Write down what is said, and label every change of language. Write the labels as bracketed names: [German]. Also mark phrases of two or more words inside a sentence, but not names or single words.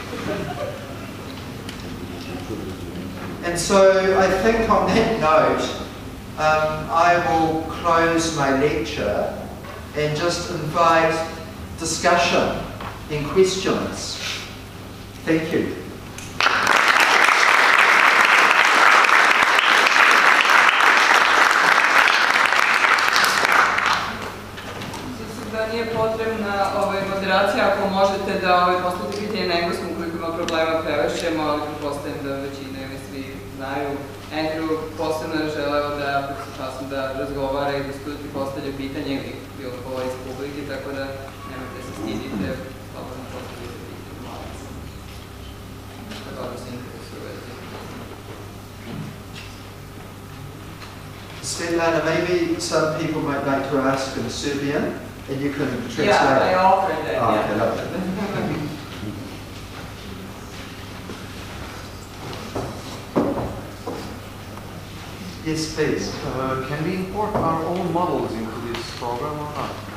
[English] And so I think on that note, I will close my lecture and just invite discussion and questions. Thank you. [Serbian] Nije potrebna moderacija, ako možete da postavite pitanje na engleskom ukoliko ima problema prevešćemo, ali pretpostavljam da većina ili svi znaju. Andrew posebno je želeo da časom da razgovara i da studenti postavljaju pitanje ili bilo ko iz publike, tako da nemojte se stidite, slobodno postavljate pitanje. Tako da se interesujete. [English] Svetlana, maybe some people might like to ask in Serbian, and you can translate. Yeah, I offered that. Oh, Yeah. okay, lovely. Yes, please. Can we import our own models into this program or not?